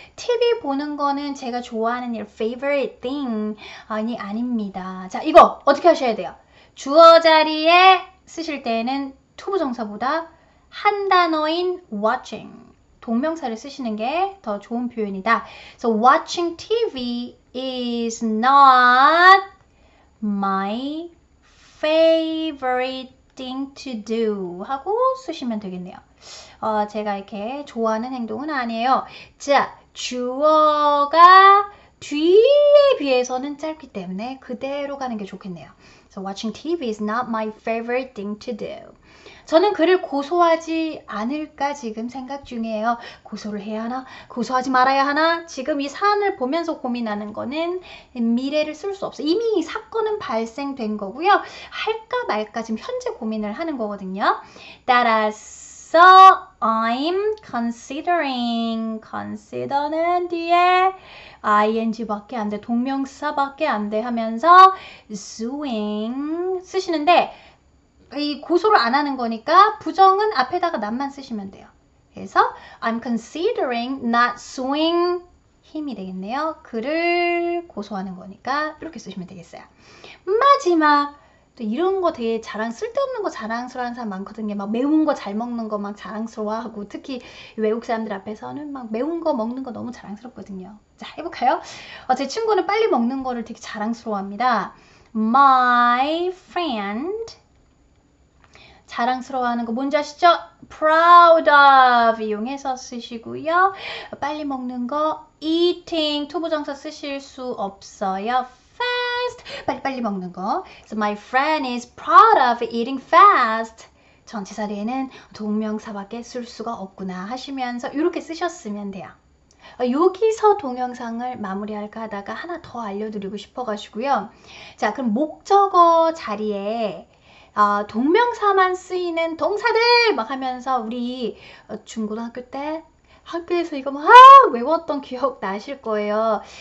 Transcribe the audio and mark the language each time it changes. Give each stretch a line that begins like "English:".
Korean: TV 보는 거는 제가 좋아하는 일, favorite thing 아닙니다. 자, 이거 어떻게 하셔야 돼요? 주어 자리에 쓰실 때는 투부정사보다 한 단어인 watching, 동명사를 쓰시는 게 더 좋은 표현이다.
English: So watching TV is not my favorite thing to do
Korean: 하고 쓰시면 되겠네요. 제가 이렇게 좋아하는 행동은 아니에요. 자, 주어가 뒤에 비해서는 짧기 때문에 그대로 가는 게 좋겠네요.
English: So watching TV is not my favorite thing to do.
Korean: 저는 그를 고소하지 않을까 지금 생각 중이에요. 고소를 해야 하나? 고소하지 말아야 하나? 지금 이 사안을 보면서 고민하는 거는 미래를 쓸 수 없어요. 이미 사건은 발생된 거고요. 할까 말까 지금 현재 고민을 하는 거거든요. 따라서
English: I'm considering.
Korean: consider는 뒤에 ing밖에 안 돼. 동명사밖에 안 돼 하면서 suing 쓰시는데 이 고소를 안 하는 거니까 부정은 앞에다가 not만 쓰시면 돼요.
English: 그래서 I'm considering not suing
Korean: 힘이 되겠네요. 그를 고소하는 거니까 이렇게 쓰시면 되겠어요. 마지막 또 이런 거 되게 쓸데없는 거 자랑스러워하는 사람 많거든요. 막 매운 거 잘 먹는 거 막 자랑스러워하고 특히 외국 사람들 앞에서는 막 매운 거 먹는 거 너무 자랑스럽거든요. 자, 해볼까요? 제 친구는 빨리 먹는 거를 되게 자랑스러워합니다.
English: My friend
Korean: 자랑스러워하는 거 뭔지 아시죠? proud of 이용해서 쓰시고요. 빨리 먹는 거 eating 투부정사 쓰실 수 없어요. fast 빨리빨리 먹는 거.
English: So my friend is proud of eating fast.
Korean: 전치사 뒤에는 동명사밖에 쓸 수가 없구나 하시면서 이렇게 쓰셨으면 돼요. 여기서 동영상을 마무리할까 하다가 하나 더 알려드리고 싶어가지고요. 자, 그럼 목적어 자리에 동명사만 쓰이는 동사들 막 하면서 우리 중고등학교 때 학교에서 이거 막 외웠던 기억 나실 거예요.